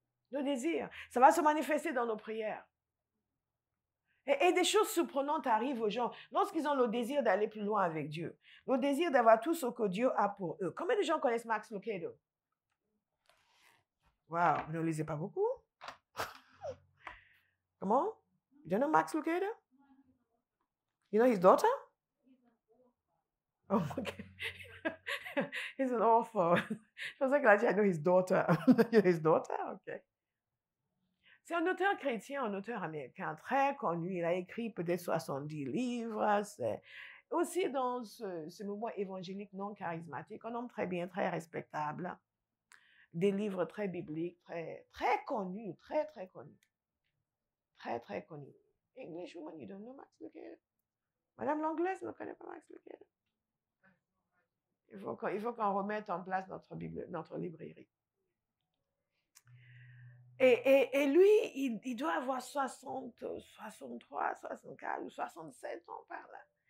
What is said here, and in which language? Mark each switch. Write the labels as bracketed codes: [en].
[fr] Le désir, ça va se manifester dans nos prières. Et des choses surprenantes arrivent aux gens lorsqu'ils ont le désir d'aller plus loin avec Dieu. Le désir d'avoir tout ce que Dieu a pour eux. Combien de gens connaissent Max Lucado? Wow, vous ne le lisez pas beaucoup? Comment? [en] You don't know Max Lucado? You know his daughter? Oh, okay. He's an author. [fr] Je pensais que là, [en] I know his daughter. His daughter? Okay. [fr] C'est un auteur chrétien, un auteur américain très connu. Il a écrit peut-être 70 livres. C'est aussi dans ce mouvement évangélique non charismatique, un homme très bien, très respectable. Des livres très bibliques, très connus, très connus. Très connus. [en] English woman, you don't know Max Lucado? [fr] Madame l'anglaise ne connaît pas Max Lucado. Il faut qu'on remette en place notre librairie. Et lui, il doit avoir 60, 63, 64 ou 67 ans par là.